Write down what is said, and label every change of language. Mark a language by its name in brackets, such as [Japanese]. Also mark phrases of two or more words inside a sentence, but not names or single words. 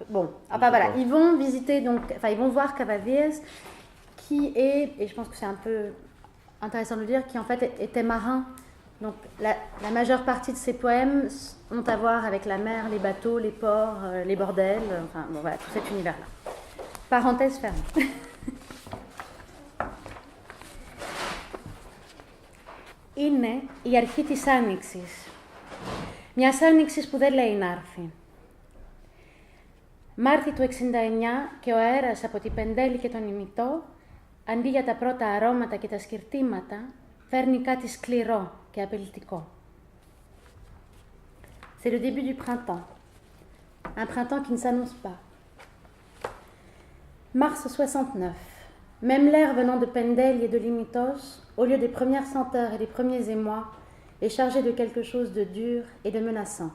[French] Bon, voilà, ils vont visiter, ils vont voir Kavalias, qui est, et je pense que c'est un peu intéressant de le dire, qui en fait était marin. Donc la majeure partie de ses poèmes ont à voir avec la mer, les bateaux, les ports, les bordels, tout cet univers-là. Parenthèse fermée. [Greek] Είναι η αρχή της άνοιξης. Μιας άνοιξης που δεν λέει να έρθει. Μάρτι του 69 και ο αέρας από την Πεντέλη και τον ημιτό, αντί για τα πρώτα αρώματα και τα σκυρτήματα, φέρνει κάτι σκληρό και απειλητικό. [French] C'est le début du printemps. Un printemps qui ne s'annonce pas. Mars 69. Même l'air venant de Pendel et de Limitos, au lieu des premières senteurs et des premiers émois, est chargé de quelque chose de dur et de menaçant.